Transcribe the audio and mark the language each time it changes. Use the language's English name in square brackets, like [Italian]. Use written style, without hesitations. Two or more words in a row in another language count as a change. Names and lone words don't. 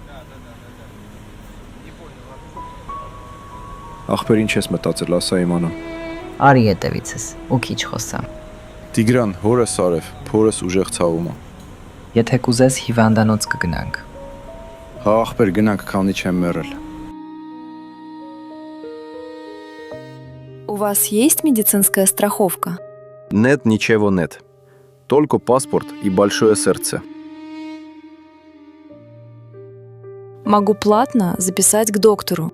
[Armenian] Ախպեր ինչ ես մտածել, ասա իմանամ։ Արի հետևիցս, ու քիչ խոսամ։ Տիգրան, հորս Արև, փորս ուժեղ ցավում է։ Եթե կուզես հիվանդանոց կգնանք։ Հա ախպեր գնանք, քանի չեմ մեռել։ [Russian] У вас есть медицинская страховка? Нет, ничего нет. Только паспорт и большое сердце. Могу платно записать к доктору.